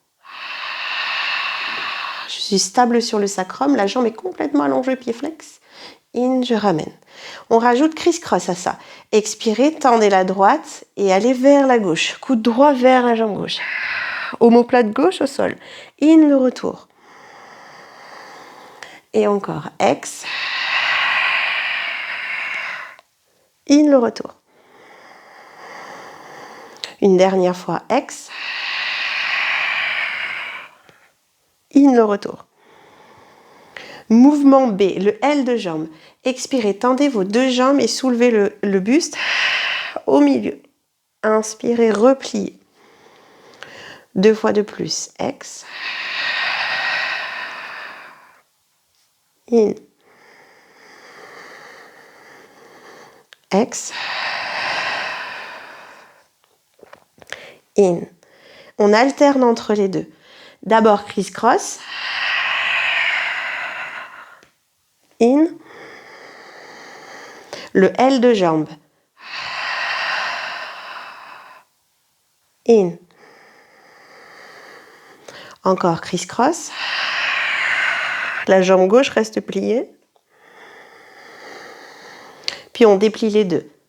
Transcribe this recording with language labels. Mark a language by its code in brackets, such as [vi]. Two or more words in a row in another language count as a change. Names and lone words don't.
[fr] Je suis stable sur le sacrum, la jambe est complètement allongée, pied flex. In, je ramène. On rajoute criss-cross à ça. Expirez, tendez la droite et allez vers la gauche. Coude droit vers la jambe gauche. Omoplate gauche au sol. In, le retour. Et encore, ex. In, le retour. Une dernière fois, ex. In, le retour. Mouvement B, le L de jambe. Expirez, tendez vos deux jambes et soulevez le buste au milieu. Inspirez, repliez. 2 fois de plus, ex. In. Ex. In. On alterne entre les deux. D'abord criss-cross. In. Le L de jambe. In. Encore criss-cross. La jambe gauche reste pliée. Puis on déplie les deux.